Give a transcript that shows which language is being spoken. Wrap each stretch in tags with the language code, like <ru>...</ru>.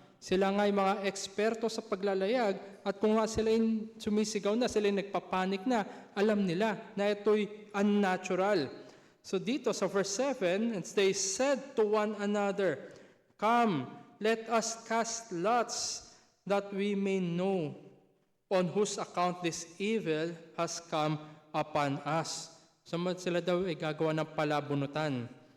<tl>Sila nga'y mga eksperto sa paglalayag at kung nga sila'y sumisigaw na, sila'y nagpapanik na, alam nila na ito'y unnatural.</tl> <en>So</en> <tl>dito sa</tl> <en>verse 7, and they said to one another, "Come, let us cast lots that we may know on whose account this evil has come upon us."</en> <tl>Sila daw ay gagawa ng palabunutan.</tl>